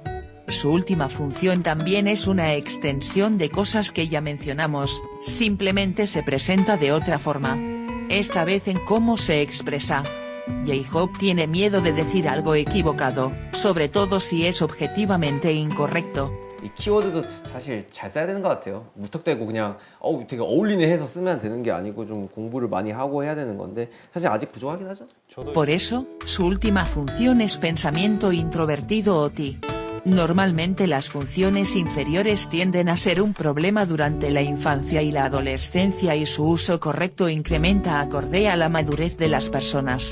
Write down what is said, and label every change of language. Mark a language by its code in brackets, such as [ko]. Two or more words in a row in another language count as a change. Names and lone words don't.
[es] Su última función también es una extensión de cosas que ya mencionamos, simplemente se presenta de otra forma. esta vez en cómo se expresa. J-Hope tiene miedo de decir algo equivocado, sobre todo si es objetivamente incorrecto. [ko] 이 키워드도 사실 잘 써야 되는 것 같아요. 무턱대고 그냥 되게 어울리네 해서 쓰면 되는 게 아니고 좀 공부를 많이 하고 해야 되는 건데 사실 아직 부족하긴 하죠. [es] Por eso, su última función es pensamiento introvertido o TI. Normalmente las funciones inferiores tienden a ser un problema durante la infancia y la adolescencia y su uso correcto incrementa acorde a la madurez de las personas.